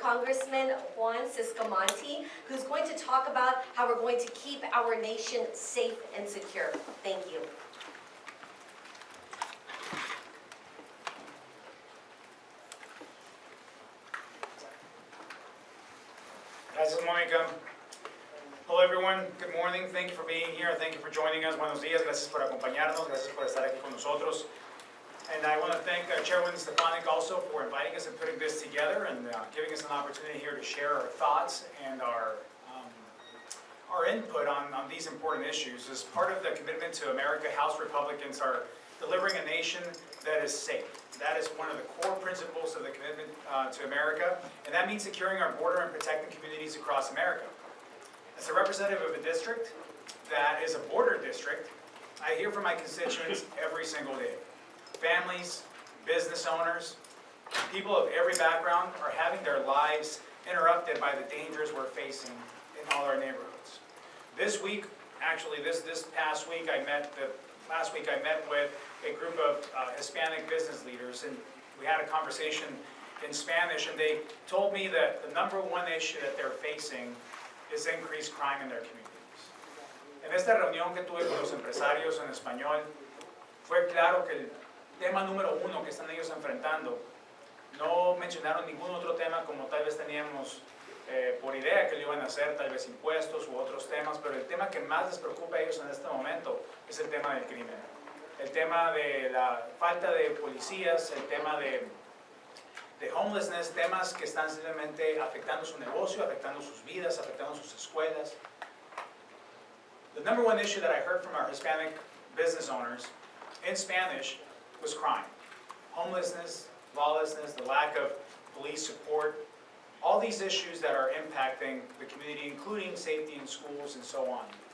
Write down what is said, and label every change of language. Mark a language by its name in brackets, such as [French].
[English] Congressman Juan Ciscomanti, who's going to talk about how we're going to keep our nation safe and secure. Thank you. [Spanish] Gracias, [English] Monica. Hello, everyone. Good morning. Thank you for being here. Thank you for joining us. [Spanish] Buenos días. Gracias por acompañarnos. Gracias por estar aquí con nosotros. [English] And I want to thank Chairwoman Stefanik also for inviting us and putting this together and giving us an opportunity here to share our thoughts and our input on these important issues. As part of the commitment to America, House Republicans are delivering a nation that is safe. That is one of the core principles of the commitment to America, and that means securing our border and protecting communities across America. As a representative of a district that is a border district, I hear from my constituents every single day. Families, business owners, people of every background are having their lives interrupted by the dangers we're facing in all our neighborhoods. This week, actually this past week, last week I met with a group of Hispanic business leaders, and we had a conversation in Spanish, and they told me that the number one issue that they're facing is increased crime in their communities. [Spanish] En esta reunión que tuve con los empresarios en español, fue claro que el tema número uno que están ellos enfrentando, no mencionaron ningún otro tema como tal vez teníamos por idea que lo iban a hacer, tal vez impuestos u otros temas, pero el tema que más les preocupa a ellos en este momento es el tema del crimen. El tema de la falta de policías, el tema de homelessness, temas que están simplemente afectando su negocio, afectando sus vidas, afectando sus escuelas. [English] The number one issue that I heard from our Hispanic business owners in Spanish was crime. Homelessness, lawlessness, the lack of police support, all these issues that are impacting the community, including safety in schools and so on.